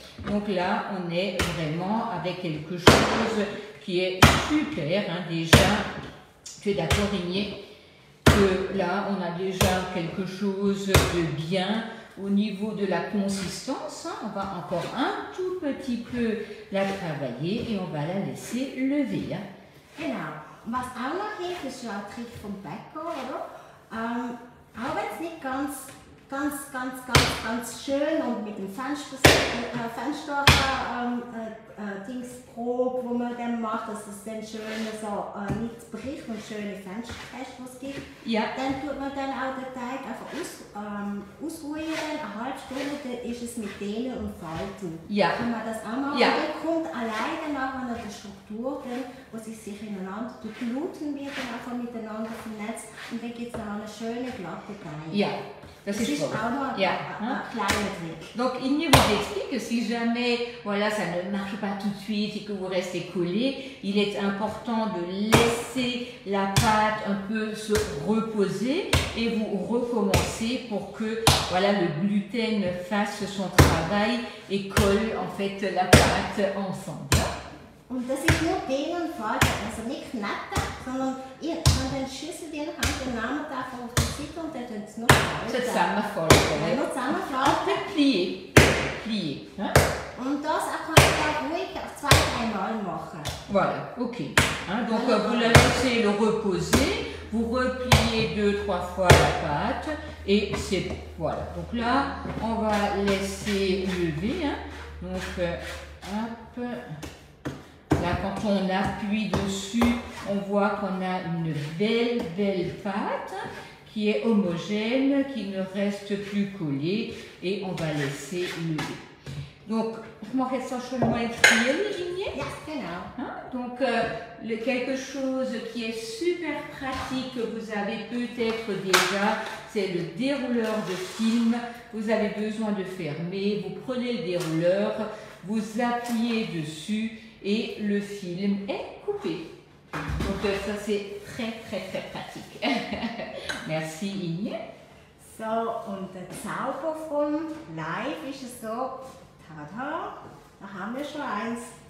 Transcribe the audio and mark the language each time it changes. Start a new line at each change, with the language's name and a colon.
French: Donc là, on est vraiment avec quelque chose qui est super. Hein. Déjà, tu es d'accord, Igné, que là, on a déjà quelque chose de bien au niveau de la consistance. Hein. On va encore un tout petit peu la travailler et on va la laisser lever. Hein.
German: Genau. Was auch noch hilft, ist ja ein Trick vom Bäcker, oder? Auch wenn es nicht ganz ganz schön und mit dem Fensterprobe, wo man dann macht, dass es dann schön so nicht bricht und schöne Fensterkästen, die es gibt. Ja. Dann tut man dann auch den Teig einfach ausruhen, eine halbe Stunde, dann ist es mit Dehnen und Falten. Ja. Kann man das auch machen. Ja. Und dann kommt alleine nachher noch die Struktur, wo sich ineinander, die Gluten werden einfach miteinander vernetzt und dann gibt es noch eine schöne glatte Teig.
French: Ja. Ça, c'est C'est un
German: kleiner Trick.
French: Donc, il vous explique que si jamais voilà, ça ne marche pas tout de suite et que vous restez collé, il est important de laisser la pâte un peu se reposer et vous recommencer pour que voilà, le gluten fasse son travail et colle en fait la pâte ensemble.
German: Und das ist nur Dehnen und Falten, also nicht kneten, sondern ihr könnt den Schüssel, den habt, den Namen einfach auf die Seite und dann tut es noch falten. Zusammenfalten. Noch zusammenfalten.
French: Plier. Plier. Hein?
German: Und das könnt ihr ruhig 2-3 Mal machen.
French: Voilà, ok. Hein, donc vous la laissez le reposer, vous repliez 2-3 fois la pâte et c'est bon. Voilà. Donc là, on va laisser lever. Hein. Donc hop. Là, quand on appuie dessus, on voit qu'on a une belle pâte qui est homogène, qui ne reste plus collée et on va laisser lever.
German: Donc, je mache jetzt schon mal frieren, Linie. Ja, genau.
French: Hein? Donc, quelque chose qui est super pratique que vous avez peut-être déjà, c'est le dérouleur de film. Vous avez besoin de fermer, vous prenez le dérouleur, vous appuyez dessus et le film est coupé. Donc ça c'est très pratique. Merci Inge.
German: So, und der Zauber vom Live ist es so, tada, da haben wir schon eins.